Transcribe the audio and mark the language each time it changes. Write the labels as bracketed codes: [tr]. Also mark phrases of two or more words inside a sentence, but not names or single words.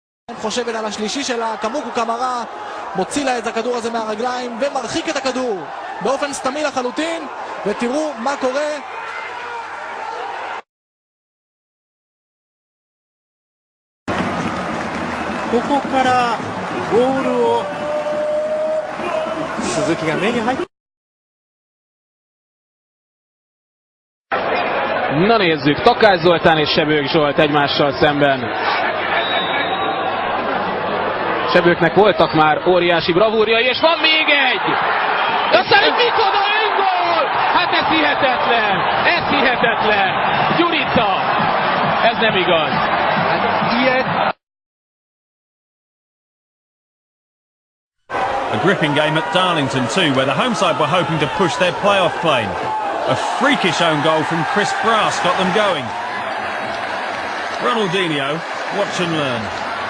[he] חושבת על השלישי שלה, קמוקו קמרה, מוציא לה את הכדור הזה מהרגליים ומרחיק את הכדור באופן סתמי לחלוטין, ותראו מה קורה. [ja] ここからボールを鈴木が目に入って。 [hu] Na nézzük, Takács Zoltán és Sebők Zsolt egymással szemben. Sebőknek voltak már óriási bravúrjai, és van még egy! Aztán egy micsoda öngól! Hát ez hihetetlen! Ez hihetetlen! Gyurica! Ez nem igaz! Hát ilyet... [en] A gripping game at Darlington too, where the home side were hoping to push their playoff plane. A freakish own goal from Chris Brass got them going. Ronaldinho, watch and learn.